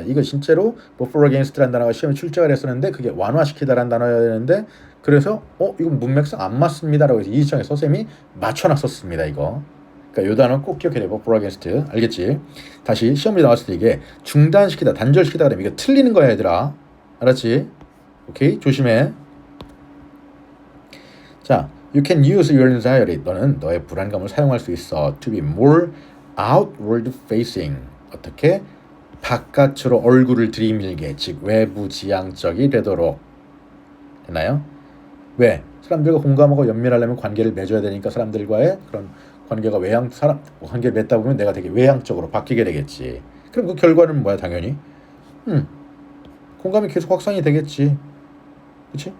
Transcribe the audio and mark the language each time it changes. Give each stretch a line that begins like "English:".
Korean: 이거 진짜로 buffer against라는 단어가 시험에 출제가 됐었는데 그게 완화시키다라는 단어여야 되는데 그래서 이건 문맥상 안 맞습니다라고 해서 이지청에 서쌤이 맞춰놨었습니다. 이거. 그러니까 요 단어 꼭 기억해야 돼.
English: buffer against.
Korean: 알겠지? 다시 시험에 나왔을 때 이게 중단시키다, 단절시키다 그러면 이거 틀리는 거야 얘들아. 알았지? 오케이? 조심해.
English: 자, you can use your anxiety.
Korean: 너는 너의 불안감을 사용할 수 있어.
English: To be more outward facing.
Korean: 어떻게? 바깥으로 얼굴을 들이밀게. 즉 외부 지향적이 되도록. 됐나요? 왜? 사람들과 공감하고 연민하려면 관계를 맺어야 되니까 사람들과의 그런 관계가 관계를 맺다 보면 내가 되게 외향적으로 바뀌게 되겠지. 그럼 그 결과는 뭐야 당연히? 공감이 계속 확산이 되겠지. 그렇지?